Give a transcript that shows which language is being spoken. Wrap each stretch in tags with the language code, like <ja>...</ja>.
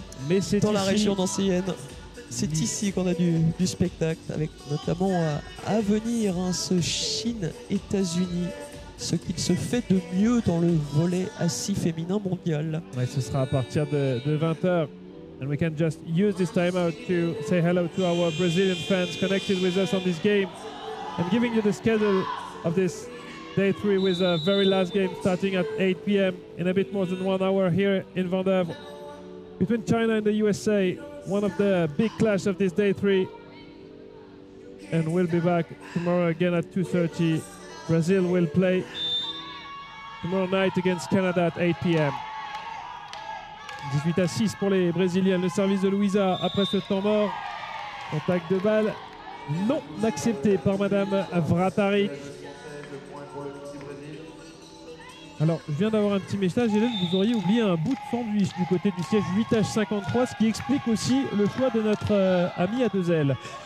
<fr>Mais c'est dans la ici. région nancéienne. C'est ici qu'on a du spectacle, avec notamment à venir ce Chine-États-Unis, ce qu'il se fait de mieux dans le volley assis féminin mondial. Ouais, ce sera à partir de 20h.</fr> <en>And we can just use this time out to say hello to our Brazilian fans connected with us on this game. I'm giving you the schedule of this day 3 with a very last game starting at 8 p.m. in a bit more than 1 hour here in Vendôme between China and the USA. One of the big clash of this day 3. And we'll be back tomorrow again at 2:30. Brazil will play tomorrow night against Canada at 8 p.m.</en> <fr>18-6 pour les Brésiliens. Le service de Louisa après ce temps mort. Contact de balle non accepté par Madame Vrataric. Alors, je viens d'avoir un petit message, Hélène, vous auriez oublié un bout de sandwich du côté du siège 8H53, ce qui explique aussi le choix de notre ami à deux ailes.</fr>